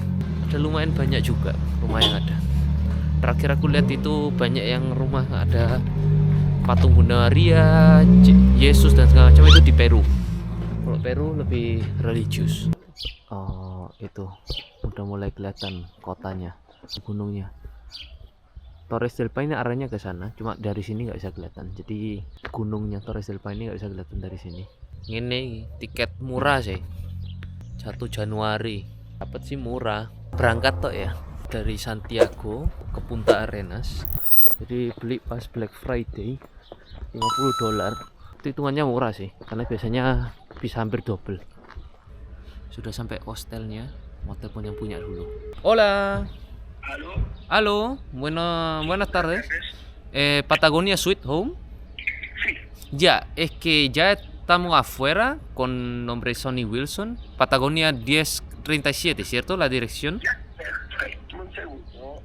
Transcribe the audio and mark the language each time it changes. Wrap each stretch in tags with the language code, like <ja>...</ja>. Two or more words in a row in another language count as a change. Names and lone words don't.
<id>Ada lumayan banyak juga rumah yang ada. Terakhir aku lihat itu banyak yang rumah ada patung Bunda Maria, Yesus dan segala macam itu di Peru. Kalau Peru lebih religius. Oh, itu udah mulai kelihatan kotanya, gunungnya. Torres del Paine arahnya ke sana, cuma dari sini nggak bisa kelihatan. Jadi gunungnya Torres del Paine nggak bisa kelihatan dari sini. Ini tiket murah sih, 1 Januari. Dapat sih murah. Berangkat tok ya dari Santiago ke Punta Arenas. Jadi beli pas Black Friday $50. Itu hitungannya murah sih, karena biasanya bisa hampir double. Sudah sampai hostelnya, mau telepon yang punya dulu.</id> <es>Hola. Aló, buenas tardes. Patagonia Sweet Home. Ya, es que ya estamos afuera con nombre Sonny Wilson. Patagonia 1037, ¿cierto? La dirección. Un segundo.</es>